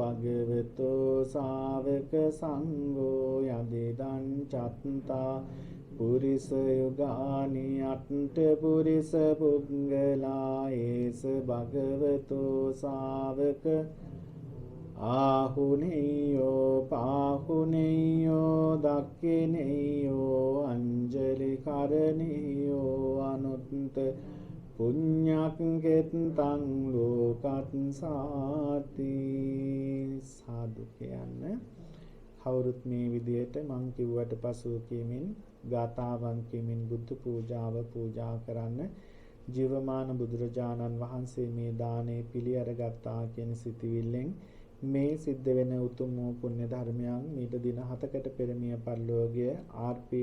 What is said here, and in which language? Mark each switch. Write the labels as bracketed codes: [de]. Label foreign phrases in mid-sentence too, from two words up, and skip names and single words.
[pi] භගවතෝ ශාවක සංඝෝ යදිදං චත්තා පුරිස යුගානි අට්ඨ පුරිස පුද්ගලා ඒස භගවතෝ ශාවක ආහුනේයෝ පාහුනේයෝ දක්ඛිනේයෝ අංජලි කරණේයෝ අනුත්ත පුඤ්ඤක්කෙත්තං ලෝකත්සාති. [si] සාදු කියන්න. කවුරුත් මේ විදියට මං කිව්වට පසුව කියමින් ගාථාවන් කියමින් බුද්ධ පූජාව පූජා කරන්න. ජීවමාන බුදුරජාණන් වහන්සේ මේ දානේ පිළි අරගත්තා කියන සිතවිල්ලෙන් මේ සිද්ධ වෙන උතුම් වූ පුණ්‍ය ධර්මයන් මීට දින 7කට පෙර මිය පරලෝකීය ආර්.පී.